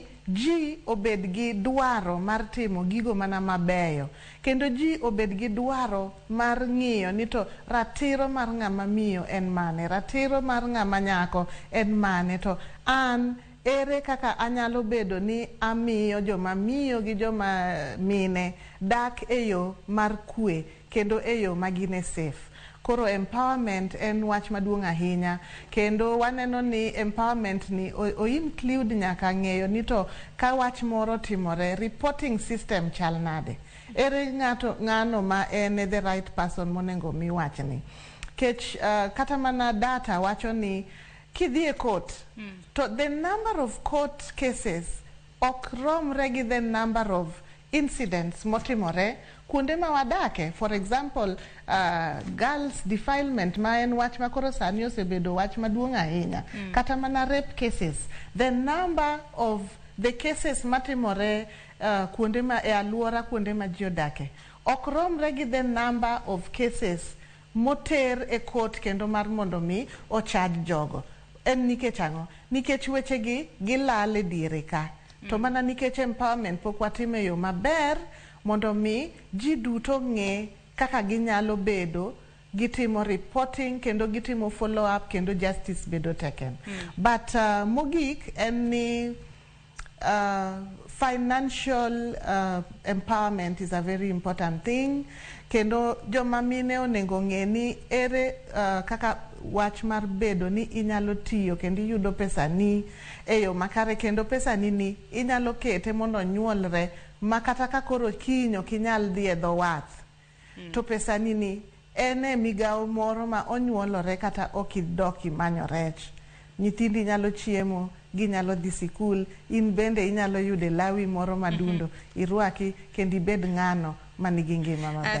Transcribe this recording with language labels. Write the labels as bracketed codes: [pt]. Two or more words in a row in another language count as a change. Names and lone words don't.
[luo] ji obed gi dwaro mar timo gigo mana mabeyo, kendo ji obed gi dwaro mar ng'iyo ni to ratiro mar ng'ama miyo en mane, ratiro mar ng'ama nyako en mane, to an ere kaka anyalo bedo ni amiyo joma miyo gi joma mine dak e yo mar kwe kendo e yo magine safe. Koro empowerment en wach maduong' ahinya, kendo waneno ni empowerment ni o include nyaka ng'eyo ni to ka wach moro timore, [en] reporting system [luo] chal nade, ere ng'ano ma en [en] the right person [luo] monengo mi wachni. Kech kata mana data wacho ni kidhi e court, [en] to the number of court cases [luo] ok romre gi [en] the number of incidents [luo] motimore kuonde ma wadake. [en] For example, girls defilement [luo] ma en wach makoro sani osebedo wach maduong' ahinya, kata mana [en] rape cases, the number of the cases [luo] matimore kuonde ma e aluora kuonde ma ji odake ok romre gi [en] the number of cases [luo] moter e court kendo mar mondo mi o charge jogo. En nikech ang'o? Nikech weche gi gilal e diere ka. To mana nikech empowerment pok watime yo maber mondo mi ji duto ng'e kaka ginyalo bedo gitimo reporting kendo gitimo [en] follow up [luo] kendo justice bedo taken. [en] But [luo] mogik en ni [en] financial empowerment is a very important thing, [luo] kendo joma mine onengo ng'e ni ere kaka wach mar bedo ni inyalo tiyo kendo iyudo pesa ni e yo makare, kendo pesa ni inyalo kete mondo nyuolre makata ka koro kinyo kinyal dhi e dho wath, to pesa ni ene migawo moro ma onyuolore kata okidoki manyo rech, nyithindi nyalo chiemo, ginyalo dhi sikul, in bende inyalo yude lawi moro madundo, irwaki kendo ibed ng'ano manigi ngima maber.